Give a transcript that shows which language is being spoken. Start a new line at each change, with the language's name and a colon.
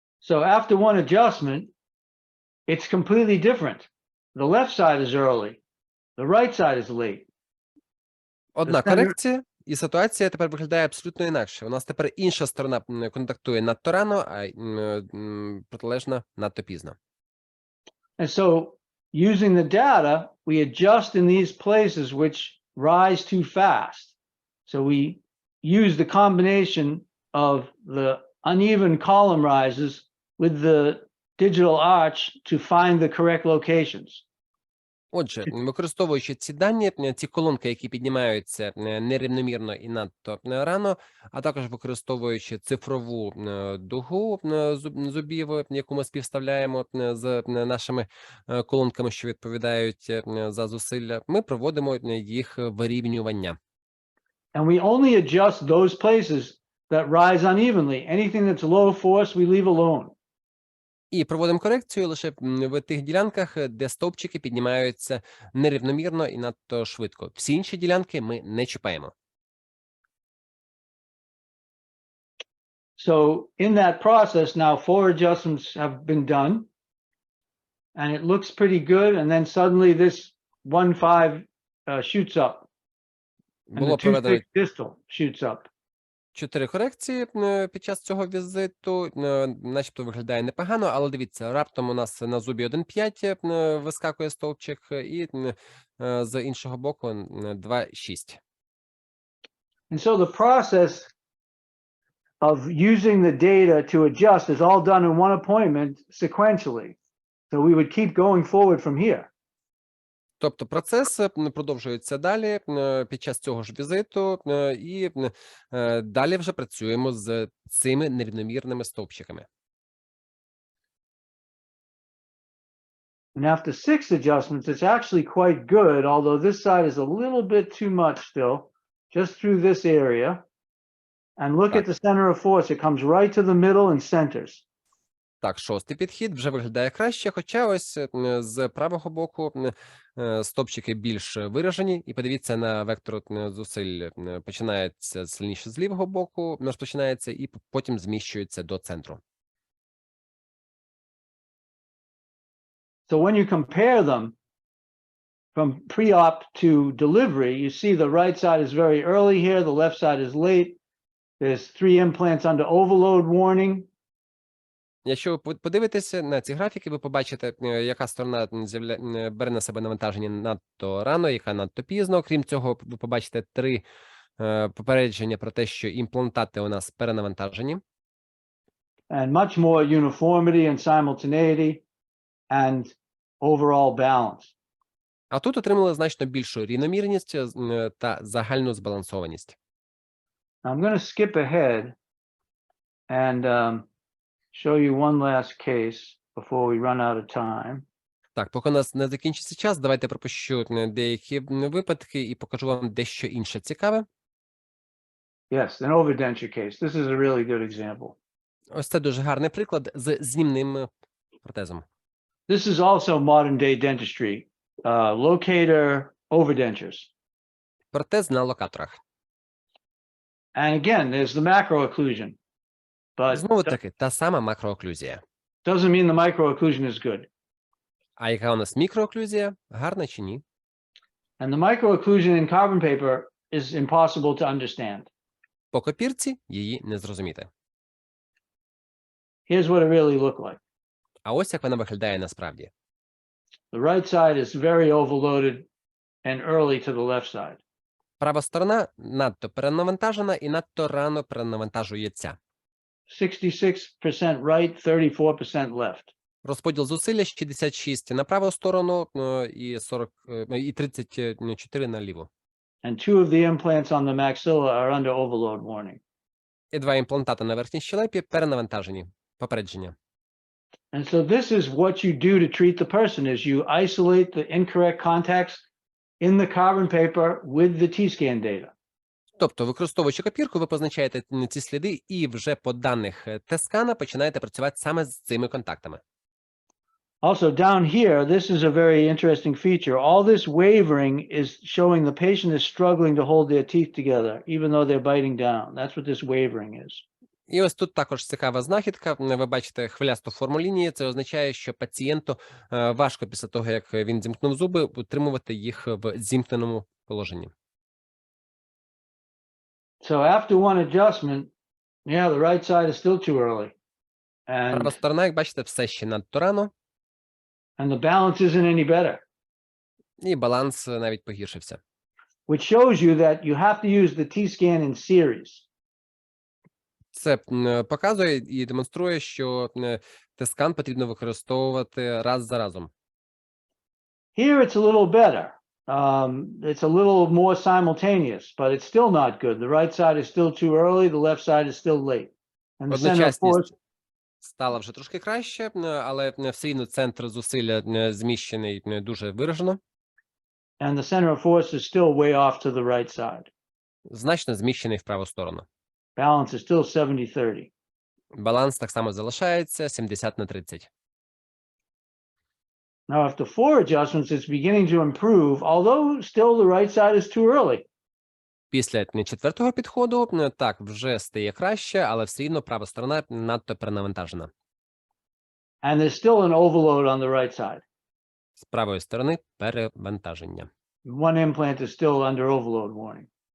English: So after one adjustment, it's completely different. The left side is early. The right side is late.
Ukrainian: Одна Це не- корекція, і ситуація тепер виглядає абсолютно інакше. У нас тепер інша сторона контактує надто рано, а протилежна надто пізно.
English: And so using the data, we adjust in these places which rise too fast. So we use the combination of the uneven column rises with the digital arch to find the correct locations.
Ukrainian: Отже, використовуючи ці дані, ці колонки, які піднімаються нерівномірно і надто рано, а також використовуючи цифрову дугу зубів, яку ми співставляємо з нашими колонками, що відповідають за зусилля, ми проводимо їх вирівнювання.
English: And we only adjust those places that rise unevenly. Anything that's low force, we leave alone.
Ukrainian: І проводимо корекцію лише в тих ділянках, де стовпчики піднімаються нерівномірно і надто швидко. Всі інші ділянки ми не чіпаємо.
English: So in that process, now 4 adjustments have been done, and it looks pretty good. And then suddenly this 1-5 shoots up, and
Ukrainian: Було
English: the 2-6
Ukrainian: проведено
English: distal shoots up.
Ukrainian: 4 корекції під час цього візиту, начебто виглядає непогано, але дивіться, раптом у нас на зубі 1,5 вискакує стовпчик, і з іншого боку 2,6.
English: And so the process of using the data to adjust is all done in one appointment sequentially. So we would keep going forward from here.
Ukrainian: Тобто процес продовжується далі під час цього ж візиту, і далі вже працюємо з цими нерівномірними стовпчиками.
English: And after 6 adjustments, it's actually quite good, although this side is a little bit too much still, just through this area. And look at the center of force. It comes right to the middle and centers.
Ukrainian: Так, 6-й підхід вже виглядає краще, хоча ось з правого боку стовпчики більш виражені. І подивіться на вектор зусиль. Починається сильніше з лівого боку, розпочинається і потім зміщується до центру.
English: So when you compare them from pre-op to delivery, you see the right side is very early here, the left side is late. There's 3 implants under overload warning.
Ukrainian: Якщо ви подивитеся на ці графіки, ви побачите, яка сторона бере на себе навантаження надто рано, яка надто пізно. Крім цього, ви побачите 3 попередження про те, що імплантати у нас перенавантажені.
English: And much more uniformity and simultaneity and overall balance.
Ukrainian: А тут отримали значно більшу рівномірність та загальну збалансованість.
English: I'm going to skip ahead and show you one last case before we run out of time.
Ukrainian: Так, поки у нас не закінчиться час, давайте пропущу деякі випадки і покажу вам дещо інше цікаве.
English: Yes, an overdenture case. This is a really good example.
Ukrainian: Ось це дуже гарний приклад з знімним протезом.
English: This is also modern day dentistry. Locator overdentures.
Ukrainian: Протез на локаторах.
English: And again, there's the macro-occlusion. But
Ukrainian: Знову таки, та сама макрооклюзія.
English: doesn't mean the micro-occlusion is good.
Ukrainian: А яка у нас мікрооклюзія? Гарна чи ні?
English: And the micro-occlusion in carbon paper is impossible to understand.
Ukrainian: По копірці її не зрозуміти.
English: Here's what it really looked like.
Ukrainian: А ось як вона виглядає насправді.
English: The right side is very overloaded and early to the left side.
Ukrainian: Права сторона надто перенавантажена і надто рано перенавантажується.
English: 66% right, 34% left.
Ukrainian: Розподіл зусилля 66 на праву сторону і 34 на ліву.
English: And 2 of the implants on the maxilla are under overload warning.
Ukrainian: І 2 імплантати на верхній щелепі перенавантажені. Попередження.
English: And so this is what you do to treat the person is you isolate the incorrect contacts in the carbon paper with the T-scan data.
Ukrainian: Тобто, використовуючи копірку, ви позначаєте ці сліди і вже по даних T-скана починаєте працювати саме з цими контактами.
English: Also down here, this is a very interesting feature. All this wavering is showing the patient is struggling to hold their teeth together, even though they're biting down. That's what this wavering is.
Ukrainian: І ось тут також цікава знахідка. Ви бачите хвилясту форму лінії. Це означає, що пацієнту важко після того, як він зімкнув зуби, утримувати їх в зімкненому положенні.
English: So after one adjustment, yeah, the right side is still too early.
Ukrainian: Права
English: And
Ukrainian: сторона, як бачите, все ще надто рано,
English: the balance isn't any better,
Ukrainian: і баланс навіть погіршився.
English: which shows you that you have to use the T-scan in series.
Ukrainian: Це показує і демонструє, що T-скан потрібно використовувати раз за разом.
English: Here it's a little better. It's a little more simultaneous, but it's still not good. The right side is still too early, the left side is still late. And the center of force,
Ukrainian: Одночасність стала вже трошки краще, але все рівно центр зусилля зміщений дуже виражено,
English: and the center of force is still way off to the right side.
Ukrainian: значно зміщений в праву сторону.
English: Balance is still 70-30.
Ukrainian: Баланс так само залишається 70/30.
English: Now, after 4 adjustments, it's beginning to improve, although still the right side is too early.
Ukrainian: Після четвертого підходу, так, вже стає краще, але все рівно права сторона надто перенавантажена.
English: And there's still an overload on the right side.
Ukrainian: З правої сторони перевантаження.
English: One implant is still under overload warning.